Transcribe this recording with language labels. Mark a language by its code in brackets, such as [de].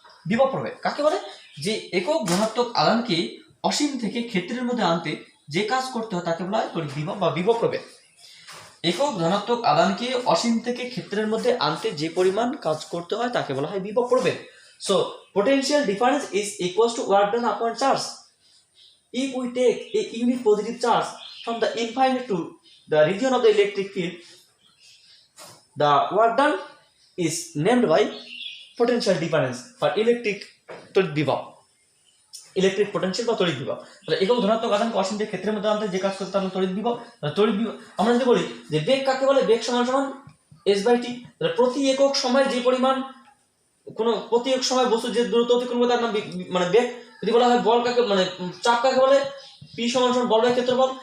[bn] বিভব প্রভেদ কাকে বলে, যে একক ধনাত্মক আধানকে অসীম থেকে ক্ষেত্রের মধ্যে আনতে যে কাজ করতে হয় তাকে বলা হয় তড়িৎ বিভব বা বিভব প্রভেদ। একক ধনাত্মক আধানকে অসীম থেকে ক্ষেত্রের মধ্যে আনতে যে পরিমাণ কাজ করতে হয় তাকে বলা হয় বিভব প্রভেদ। [en] So potential difference is equals to work done upon charge. If we take a unit positive charge from the infinite to the region of the electric field, the work done is named by potential difference for electric বিভব, electric potential [bn] বা তড়িৎ বিভব। তাহলে একক ধনাত্মক আধানকে অসীম থেকে ক্ষেত্রের মধ্যে আনতে যে কাজ করতে হবে তড়িৎ বিভব। আমরা যদি বলি যে বেগ কাকে বলে, বেগ সমান s/t। তাহলে প্রতি একক সময় যে পরিমাণ প্রতি এক সময় বস্তু যে দূরত্ব অতিক্রম করে তার নাম মানে বেগ। যদি বলা হয় বল কাকে, মানে চাপ কাকে বলে, P = বল বাই ক্ষেত্রফল।